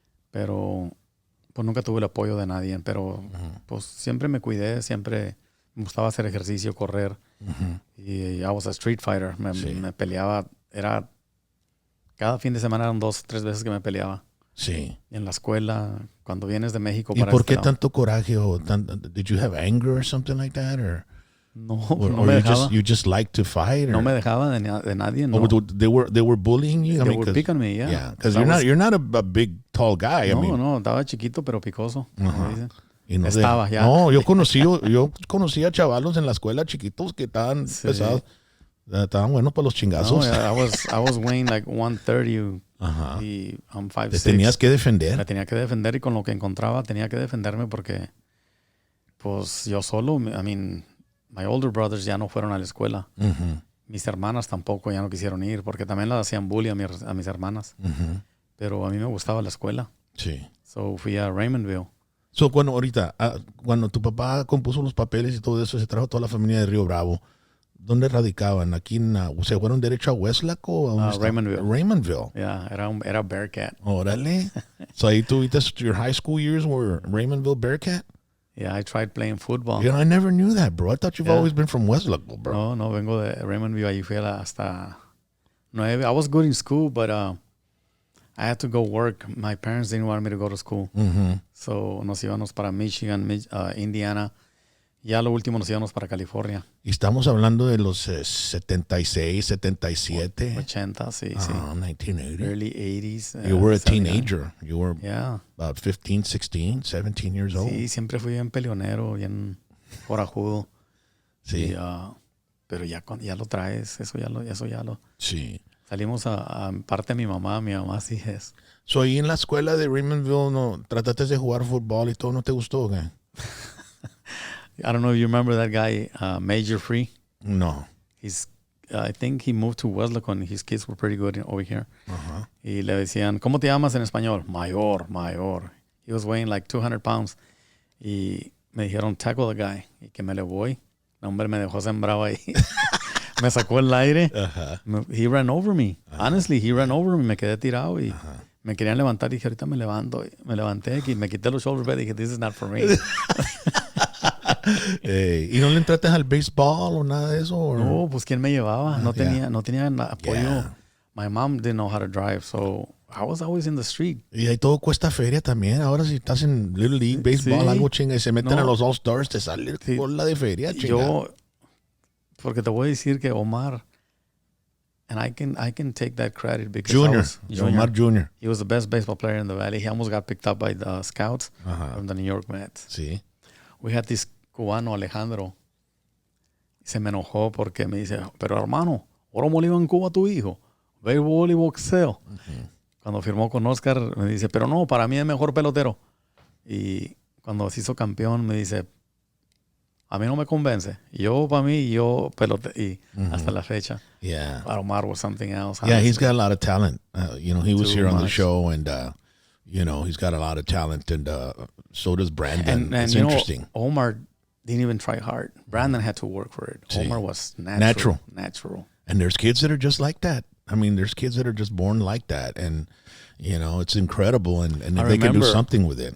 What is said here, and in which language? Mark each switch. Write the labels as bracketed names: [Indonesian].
[Spanish] Pero pues nunca tuve el apoyo de nadie. Pero pues siempre me cuidé, siempre me gustaba hacer ejercicio, correr. Y [English] I was a street fighter. [Spanish] Me peleaba. Cada fin de semana eran 2 o 3 veces que me peleaba. Sí. En la escuela, cuando vienes de México. ¿Y por qué tanto coraje? [English] Did you have anger or something like that? [Spanish] No me dejaba. [English] You just like to fight? [Spanish] No me dejaba de nadie. No. [English] They were bullying you? They were picking me, yeah. Because you're not a big, tall guy. [Spanish] No, estaba chiquito pero picoso. Y no estaba ya. No, yo conocí a chavalos en la escuela chiquitos que estaban pesados. Estaban buenos para los chingazos. [English] No, I was weighing like 130 y I'm 5'6". [Spanish] Te tenías que defender. Me tenía que defender y con lo que encontraba tenía que defenderme porque pues yo solo, [English] my older brothers [Spanish] ya no fueron a la escuela. Mis hermanas tampoco ya no quisieron ir porque también las hacían bully a mis hermanas. Pero a mí me gustaba la escuela. Sí. So fui a Raymondville. So cuando tu papá compuso los papeles y todo eso, se trajo toda la familia de Río Bravo. ¿Dónde radicaban? ¿Aquí se fueron derecho a Westlack o a Raymondville? Raymondville. Yeah, era Bearcat. Órale. [English] So [Spanish] ahí tuviste [English] your high school years were Raymondville Bearcat? Yeah, I tried playing football. I never knew that, bro. I thought you've always been from Westlack, bro. [Spanish] No, vengo de Raymondville. Ahí fui hasta 9. [English] I was good in school, but I had to go work. My parents didn't want me to go to school. [Spanish] So nos íbamos para Michigan, Indiana. Ya lo último nos íbamos para California. Y estamos hablando de los 76, 77. 80, sí. 1980. [English] Early 80s. You were a teenager. You were about 15, 16, 17 years old. [Spanish] Sí, siempre fui bien peleonero, bien corajudo. Sí. Y, pero ya lo traes, eso ya lo. Sí. Salimos a parte de mi mamá sí es. So ahí en la escuela de Raymondville, ¿no trataste de jugar fútbol y todo no te gustó, güey? [English] I don't know if you remember that guy, Major Free. No. I think he moved to Westlaco and his kids were pretty good over here. [Spanish] Y le decían, ¿cómo te llamas en español? Mayor. [English] He was weighing like 200 pounds. [Spanish] Y me dijeron, [English] tackle the guy. [Spanish] Y que me le voy. El hombre me dejó sembrado ahí. Me sacó el aire. [English] He ran over me. [Spanish] Honestly, he ran over me. Me quedé tirado y me querían levantar. Y dije, ahorita me levanto. Me levanté y me quité los shoulder pads y dije, [English] this is not for me. [Spanish] ¿Y no le entraste al béisbol o nada de eso? [English] Or? [Spanish] No, pues ¿quién me llevaba? No tenía apoyo. [English] My mom didn't know how to drive, so I was always in the street. [Spanish] Y ahí todo cuesta feria también. Ahora si estás en Little League, béisbol, algo chinga, y se meten a los All-Stars, te sale la de feria, chinga. Porque te voy a decir que Omar, [English] and I can take that credit because Omar Jr. He was the best baseball player in the Valley. He almost got picked up by the scouts from the New York Mets. [Spanish] Sí. [English] We had this cubano, Alejandro. [Spanish] Se me enojó porque me dice, pero hermano, ahora molió en Cuba tu hijo. Béisbol y boxeo. Cuando firmó con Oscar, me dice, pero no, para mí es mejor pelotero. Y cuando se hizo campeón, me dice, A mí no me convence. Para mí, pelote y hasta la fecha. [English] Yeah. But Omar was something else. Yeah, he's got a lot of talent. He was Too here on the much. show, and he's got a lot of talent, and so does Brandon. And it's interesting. Omar didn't even try hard. Brandon had to work for it. See. Omar was natural. And there's kids that are just like that. I mean, there's kids that are just born like that, and it's incredible, and they can do something with it.